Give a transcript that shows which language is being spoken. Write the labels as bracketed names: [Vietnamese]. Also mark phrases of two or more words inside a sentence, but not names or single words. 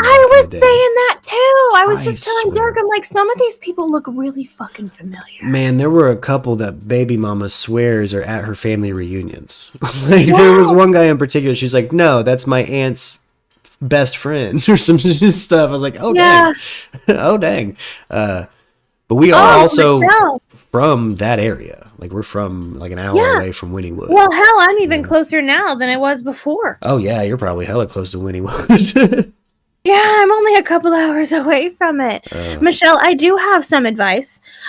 [English] I was saying that too. I was just telling Derek, I'm like, some of these people look really fucking familiar. Man, there were a couple that baby mama swears are at her family reunions. Like, there was one guy in particular, she's like, no, that's my aunt's best friend or some stuff. I was like, oh, dang. Oh, dang. But we are also from that area. Like, we're from like an hour away from Wynnewood. Well, hell, I'm even closer now than I was before. Oh, yeah, you're probably hella close to Wynnewood. Yeah, I'm only a couple hours away from it. Michelle, I do have some advice.